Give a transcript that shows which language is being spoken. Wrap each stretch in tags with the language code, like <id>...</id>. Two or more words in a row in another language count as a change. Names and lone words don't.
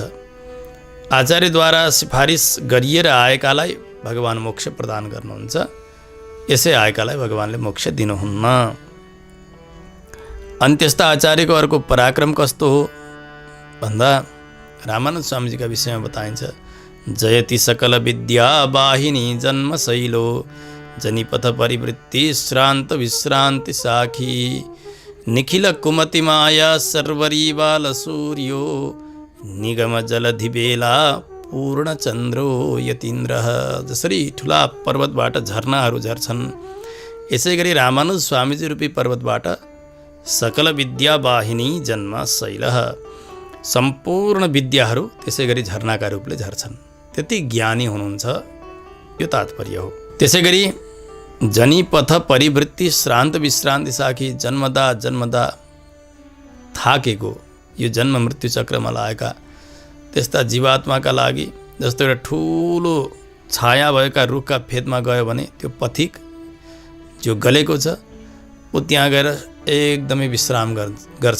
<ne>आचार्यद्वारा सिफारिस गरिएर आएकालाई भगवान मोक्ष प्रदान गर्नुहुन्छ। यसै आएकालाई भगवानले मोक्ष दिनुहुन्न। अनि त्यस्ता आचार्यको अर्को पराक्रम कस्तो हो भन्दा रामानन्द स्वामीजीका विषयमा बताइन्छ।</ne> <sa>जयति सकल विद्या वाहिनी जन्म शैलो जनिपथ परिवृत्ति श्रान्त विश्रान्ति साखी निखिल कुमति माया सर्वरी बाल सूर्यो निगम जलधि बेला पूर्ण चन्द्रो यतीन्द्र।</sa> <ne>जसरी ठुला पर्वतबाट झरनाहरू झर्छन्, यसै गरी रामानुज स्वामीजी रूपी पर्वतबाट</ne> <sa>सकल विद्या वाहिनी जन्म शैल</sa> <ne>सम्पूर्ण विद्याहरू त्यसै गरी झरनाका रूपले झर्छन्। त्यति ज्ञानी हुनुहुन्छ, यो तात्पर्य हो। त्यसै गरी</ne> <sa>जनिपथ परिवृत्ति श्रान्त विश्रान्ति साखी।</sa> <ne>जन्मदा थाकेको यो जन्म मृत्यु चक्रमा लागेका त्यस्ता जीवात्माका लागि जस्तो एउटा ठुलो छाया भएका रुखका फेदमा गयो भने त्यो पथिक जो गलेको छ ऊ त्यहाँ गएर एकदमै विश्राम गर्छ।</ne>